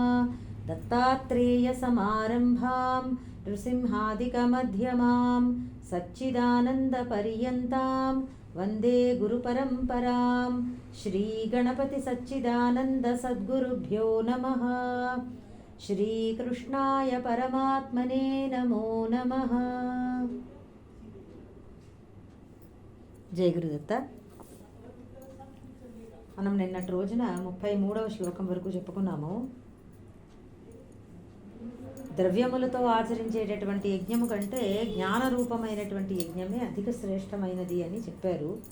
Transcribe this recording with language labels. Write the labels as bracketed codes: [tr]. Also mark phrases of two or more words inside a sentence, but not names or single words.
[sa] दत्तात्रेयसमारम्भां नृसिंहादिकमध्यमां सच्चिदानन्दपर्यन्तां वन्दे गुरुपरम्परां। श्रीगणपतिसच्चिदानन्दसद्गुरुभ्यो नमः। श्रीकृष्णाय परमात्मने नमो नमः। జయ గురుదత్త. [te] మనం నిన్నటి రోజున 33వ శ్లోకం వరకు చెప్పుకున్నాము. ద్రవ్యములతో ఆచరించేటటువంటి యజ్ఞము కంటే జ్ఞానరూపమైనటువంటి యజ్ఞమే అధిక శ్రేష్టమైనది అని చెప్పారు.